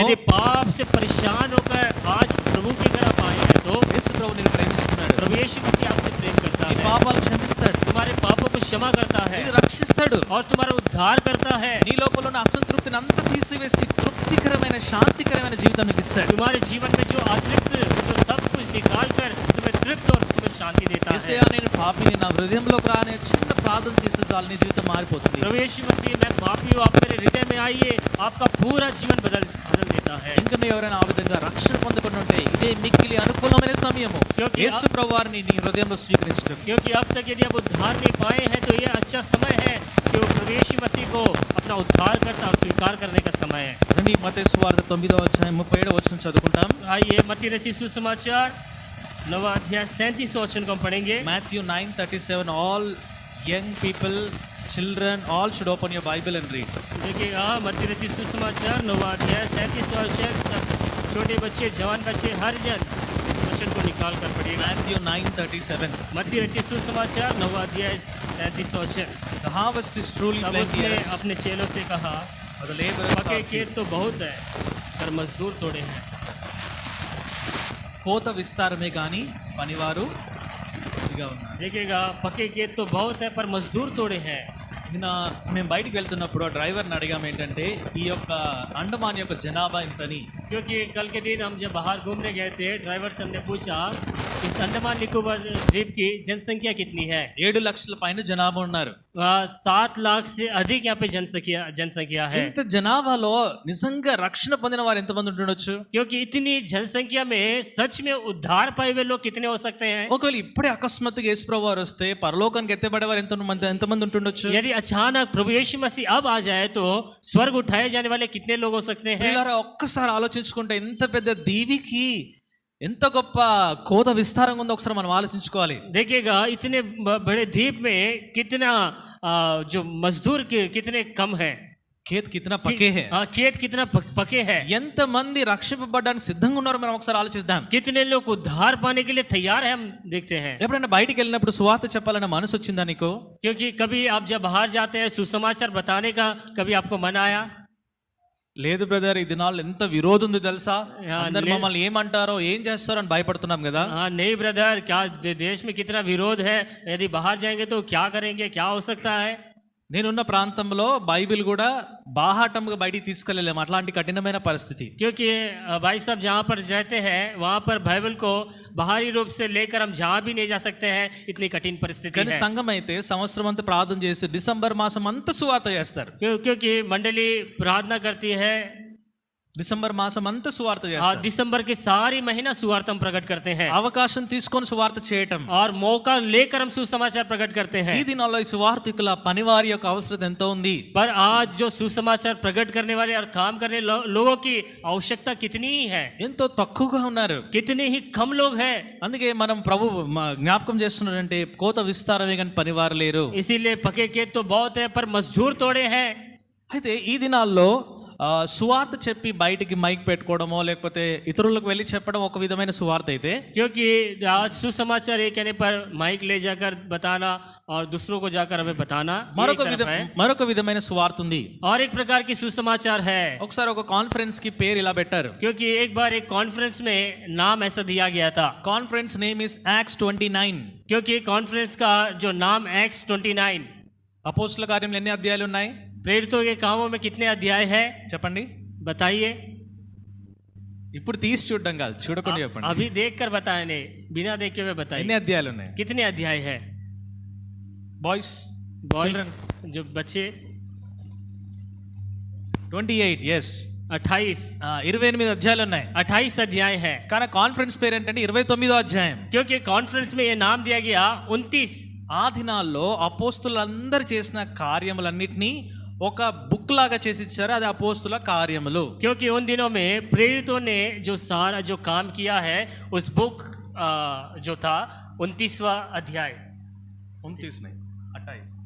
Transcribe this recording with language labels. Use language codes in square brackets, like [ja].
[hi] यदि पाप से परेशान होकर आज प्रभु के घर आप आए हैं तो [te] యేసు ప్రభు నిన్ను ప్రేమిస్తున్నాడు. [hi] प्रभु यीशु मसीह आपसे प्रेम करता [te] నీ [hi] है, [te] పాపాలు క్షమిస్తాడు, [hi] तुम्हारे पापों को क्षमा करता है [te] నిన్ను రక్షిస్తాడు. [hi] और तुम्हारा उद्धार करता है. [te] నీ లోపల ఉన్న అసంతృప్తిని అంతా తీసివేసి తృప్తికరమైన శాంతికరమైన జీవితం నీకు ఇస్తాడు. [hi] तुम्हारे जीवन में जो अतृप्त, जो सब कुछ निकाल कर तुम्हें तृप्त और तुम्हें शांति देता है. [te] యేసయ్యా, నేను పాపిని, నా హృదయంలోకి రానే చిన్న ప్రార్థన చేసే చాలు నీ జీవితం మారిపోతుంది. [hi] प्रभु यीशु मसीह, मैं पापी हूँ, आप मेरे हृदय में आइए, आपका पूरा जीवन बदल देता है. [te] ఇంకా నువ్వు ఎవరైనా ఆ విధంగా రక్షణ పొందుకొని ఉంటే ఇదే మిక్కిలి అనుకూలమైన సమయము యేసు ప్రభు వారిని నీ హృదయంలో స్వీకరించడం. [hi] क्योंकि अब तक यदि आप उद्धार नहीं पाए हैं तो ये अच्छा समय है कि वो प्रभु यीशु मसीह को अपना उद्धार करता और स्वीकार करने का समय है. [te] రండి, మత్తయి సువార్త 9వ అధ్యాయం 37వ వచనం చదువుకుంటాం. [hi] आइए, मत्ती रचित सुसमाचार 9वां अध्याय 37वां वचन को हम पढ़ेंगे. [en] Matthew 9:37. All young people, children, all should open your Bible and read. [hi] देखिएगा, मत्ती रचित सुसमाचार 9वां अध्याय 37वां वचन. सब छोटे बच्चे, जवान बच्चे, हर जन इस वचन को निकाल कर पढ़िएगा. [en] Matthew 9:37. [hi] मत्ती रचित सुसमाचार 9वां अध्याय 37वां वचन. [en] The harvest is truly [hi] तब उसने [en] plenteous, [hi] अपने चेलों से कहा, [en] but the laborers [hi] पके [en] are few. [hi] खेत तो बहुत है पर मजदूर थोड़े हैं. [te] కోత విస్తారమే కానీ పనివారు కొద్దిగా ఉన్నారు. [hi] देखिएगा, पके खेत तो बहुत है पर मजदूर थोड़े हैं. [te] నిన్న మేము బయటికి వెళ్తున్నప్పుడు ఆ డ్రైవర్ని అడిగాం ఏంటంటే ఈ యొక్క అండమాన్ యొక్క జనాభా ఇంతని. [hi] क्योंकि कल के दिन हम जब बाहर घूमने गए थे, ड्राइवर से हमने पूछा इस अंडमान निकोबार द्वीप की जनसंख्या कितनी है. [te] 7 లక్షల పైన జనాభా ఉన్నారు. [hi] 7 लाख से अधिक यहाँ पे जनसंख्या है। [te] ఇంత జనాభాలో నిజంగా రక్షణ పొందిన వారు ఎంతమంది ఉంటుండొచ్చు? [hi] क्योंकि इतनी जनसंख्या में सच में उद्धार पाए हुए लोग कितने हो सकते हैं? [te] ఒకవేళ ఇప్పుడే అకస్మాత్తుగా యేసుప్రభు వారు వస్తే పరలోకానికి ఎత్తబడేవారు ఎంతమంది ఉంటుండొచ్చు? [hi] यदि अचानक प्रभु यीशु मसीह अब आ जाए तो स्वर्ग उठाए जाने वाले कितने लोग हो सकते हैं? [te] పిల్లరా ఒక్కసారి ఆలోచించుకుంటే ఎంత పెద్ద దీవికి ఎంత గొప్ప కోత విస్తారంగా ఉందో ఒకసారి మనం ఆలోచించుకోవాలి. [hi] देखिएगा इतने बड़े द्वीप में कितना जो मजदूर कितने कम है, ఖేత్ కితనా పకే హై, खेत कितना पके है, [te] ఎంత మంది రక్షింపబడడానికి సిద్ధంగా ఉన్నారో మనం ఒకసారి ఆలోచిద్దాం. [hi] कितने लोग उद्धार पाने के लिए तैयार है, हम देखते हैं। [te] ఎప్పుడైనా బయటికి వెళ్ళినప్పుడు సువార్త చెప్పాలన్న మనసు వచ్చిందా నీకు? [hi] क्योंकि कभी आप जब बाहर जाते हैं सुसमाचार बताने का कभी आपको मन आया? [te] లేదు బ్రదర్, ఈ దినాల్లో ఎంత విరోధం ఉంది తెలుసా, యా, అందరు మమ్మల్ని ఏమంటారో ఏం చేస్తారో అని భయపడుతున్నాం కదా. [hi] हाँ नहीं ब्रदर, क्या देश में कितना विरोध है, यदि बाहर जाएंगे तो क्या करेंगे, क्या हो सकता है? [te] నేనున్న ప్రాంతంలో బైబిల్ కూడా బాహాటంగా బయటికి తీసుకెళ్ళలేము, అట్లాంటి కఠినమైన పరిస్థితి. [hi] क्योंकि भाई साहब जहाँ पर रहते हैं वहाँ पर बाइबल को बाहरी रूप से लेकर हम जहाँ भी नहीं जा सकते हैं, इतनी कठिन परिस्थिति [te] కానీ [hi] है। [te] సంఘం అయితే సంవత్సరం అంతా ప్రార్థన చేసి డిసెంబర్ మాసం అంతా సువార్త చేస్తారు. [hi] क्योंकि मंडली प्रार्थना करती है, [te] డిసెంబర్ మాసం అంతా సువార్త [hi] और [te] చేస్తారు. [hi] दिसंबर के सारी महीना सुवार्ता हम प्रकट करते हैं [te] అవకాశం తీసుకొని సువార్త చేయటం. [hi] और मौका लेकर हम सुसमाचार प्रकट करते हैं। [te] ఈ దినాల్లో ఈ సువార్తికుల పనివారి యొక్క అవసరం ఎంతో ఉంది. [hi] पर आज जो सुसमाचार प्रकट करने वाले और काम करने लोगों की आवश्यकता कितनी ही है, [te] ఎంతో తక్కువగా ఉన్నారు. [hi] कितने ही कम लोग हैं। [te] అందుకే మనం ప్రభు జ్ఞాపకం చేస్తున్నాడంటే కోత విస్తారమే కానీ పనివారు లేరు. [hi] इसीलिए पके खेत तो बहुत है पर मजदूर थोड़े हैं। [te] అయితే ఈ దినాల్లో సువార్త చెప్పి బయటికి మైక్ పెట్టుకోవడమో లేకపోతే ఇతరులకు వెళ్ళి చెప్పడం ఒక విధమైన సువార్త అయితే, [hi] क्योंकि आज सुसमाचार ये कहने पर माइक ले जाकर बताना और दूसरों को जाकर हमें बताना, ये एक तरफ है। [te] మరొక విధమైన సువార్త ఉంది. [hi] और एक प्रकार की सुसमाचार है। [te] ఒకసారి ఒక కాన్ఫరెన్స్ కి పేరు ఇలా పెట్టారు. [hi] क्योंकि एक बार एक कॉन्फ्रेंस में नाम ऐसा दिया गया था। [en] Conference name is acts 29. [hi] क्योंकि कॉन्फ्रेंस का जो नाम एक्स 29। [te] అపోస్తుల కార్యంలో ఎన్ని అధ్యాయాలు ఉన్నాయి? [hi] प्रेरितों के कामों में कितने अध्याय है [te] చెప్పండి. [hi] बताइए। [te] ఇప్పుడు తీసి చూడడం కాదు, చూడకుండా చెప్పండి. [hi] अभी देखकर बताने, बिना देखे हुए बताइए [te] ఎన్ని అధ్యాయాలు ఉన్నాయి? [hi] कितने अध्याय है? [en] boys [hi] बॉयज जो बच्चे [te] 28. ఎస్ [hi] 28 [te] 28 అధ్యాయాలు ఉన్నాయి. [hi] 28 अध्याय है। [te] కానీ కాన్ఫరెన్స్ పేరు ఏంటంటే 29వ అధ్యాయం. [hi] क्योंकि कॉन्फ्रेंस में ये नाम दिया गया 29। [te] ఆ దినాల్లో అపోస్తులందరూ చేసిన కార్యములన్నిటినీ ఒక బుక్ లాగా చేసి ఇచ్చారు, అది అపోస్తుల కార్యములు. [hi] क्योंकि उन दिनों में प्रेरितों ने जो सारा जो काम किया है उस बुक जो था 29वां अध्याय, 28वां अध्याय,